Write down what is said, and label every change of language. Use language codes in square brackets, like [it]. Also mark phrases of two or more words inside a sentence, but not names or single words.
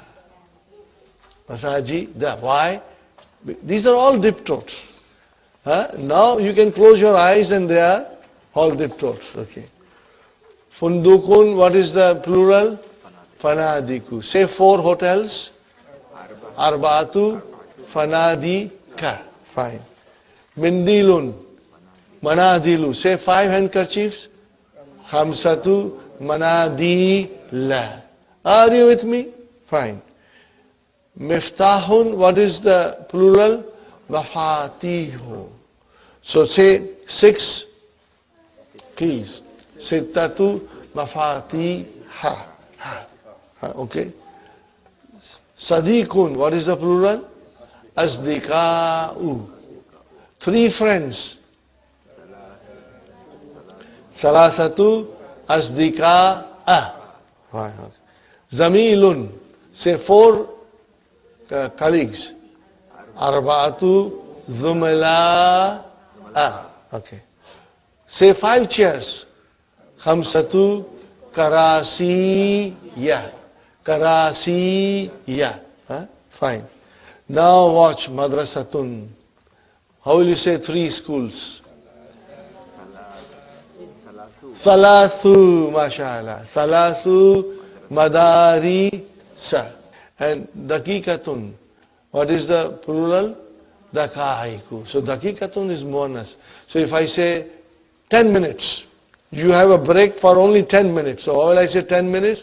[en] Masaji, Da. Why? These are all diptotes. Now you can close your eyes and they are all diptotes. Okay. Fundukun, what is the plural? Fanadiku. Say 4 hotels. [ar] Arba'atu Fanadika. [en] Fine. [ar] Mindilun. manadilu. [en] Say 5 handkerchiefs. [ar] Khamsatu manadila. [en] Are you with me? Fine. Miftahun, what is the plural? Mafatihu. So say 6 keys. [ar] Sittatu mafatiha. [en] Okay. Sadiqun, what is the plural? Asdiqa'u. 3 friends. [ar] Salasatu asdiqa'a. [en] Zamilun, say 4 colleagues. [ar] Arba'atu zumala'a. Okay. [en] Say 5 chairs. [ar] Khamsatu karasiya. [en] Karasiya. Fine. Now watch madrasatun. How will you say 3 schools? Thalathu, mashallah. [ar] Thalathu madarisa. [en] And dakikatun. What is the plural? Dakaiku. So dakikatun is muannas. So if I say 10 minutes, you have a break for only 10 minutes. So how will I say 10 minutes?